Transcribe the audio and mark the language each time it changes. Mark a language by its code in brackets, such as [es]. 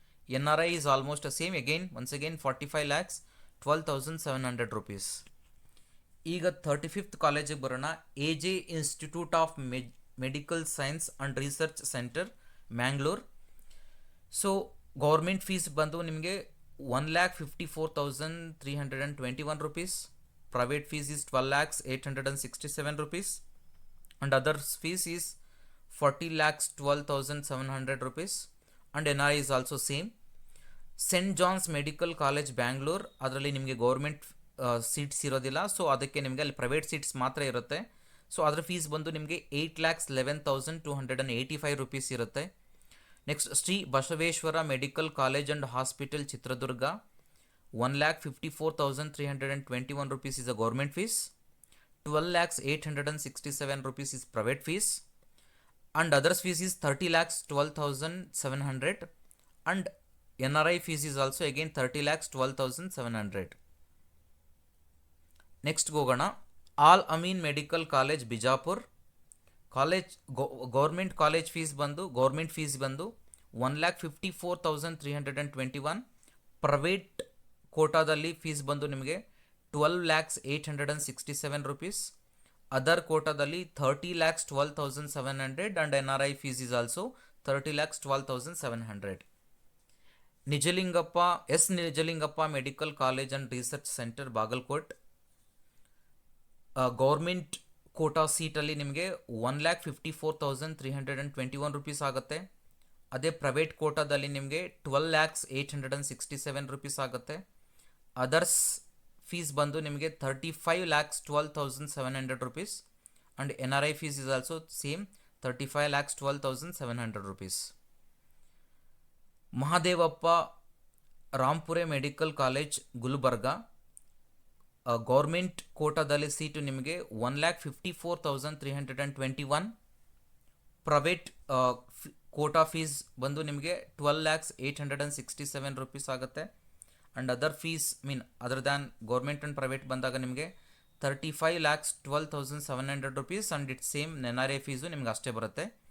[en] NRI is almost the same, again once again 45,12,700 rupees. [kn] ಈಗ 35th ಕಾಲೇಜಿಗೆ ಬರೋಣ. AJ institute of medical science and research centre Mangalore. So government fees ಬಂದು ನಿಮಗೆ 1,54,321 rupees. [en] Private fees is 12,08,67 rupees and others fees is 40,12,700 rupees and NRI is also same. St. [kn] John's Medical College Bangalore, ಅದರಲ್ಲಿ ನಿಮಗೆ government seats ಇರೋದಿಲ್ಲ, so ಅದಕ್ಕೆ ನಿಮಗೆ ಅಲ್ಲಿ private seats ಮಾತ್ರ ಇರುತ್ತೆ. ಸೊ ಅದರ ಫೀಸ್ ಬಂದು ನಿಮಗೆ 8,11,285 rupees ಇರುತ್ತೆ. [en] Next Shri Basaveshwara medical college and hospital Chitradurga, 1,54,321 rupees is a government fees. 12,08,67 rupees is private fees and others fees is 30,12,700 and NRI fees is also again 30,12,700. [kn] Next ಹೋಗೋಣ. All Amin medical college Bijapur. College government college fees ಬಂದು 1,54,321. Private ಕೋಟಾದಲ್ಲಿ fees ಬಂದು ನಿಮಗೆ 12,08,67 rupees. Other ಕೋಟಾದಲ್ಲಿ [en] 30,12,700 and NRI fees is also 30,12,700. [kn] Nijalingappa medical college and research centre Bagalkot. Government Kota ಸೀಟಲ್ಲಿ ನಿಮಗೆ 1,54,321 rupees ಆಗುತ್ತೆ. ಅದೇ private ಕೋಟಾದಲ್ಲಿ ನಿಮಗೆ 12,08,67 rupees ಆಗುತ್ತೆ. ಅದರ್ಸ್ ಫೀಸ್ ಬಂದು ನಿಮಗೆ 35,12,700 rupees [en] and NRI fees is also same 35,12,700 rupees. [kn] Mahadevappa Rampure medical college Gulbarga. Government ಕೋಟಾದಲ್ಲಿ ಸೀಟು ನಿಮಗೆ 1,54,321. ಪ್ರೈವೇಟ್ ಕೋಟಾ ಫೀಸ್ ಬಂದು ನಿಮಗೆ 12,08,67 rupees ಆಗುತ್ತೆ and other fees [en] other than government and private [kn] ಬಂದಾಗ ನಿಮಗೆ 35,12,700 rupees and it same NRI fees ನಿಮ್ಗೆ ಅಷ್ಟೇ ಬರುತ್ತೆ.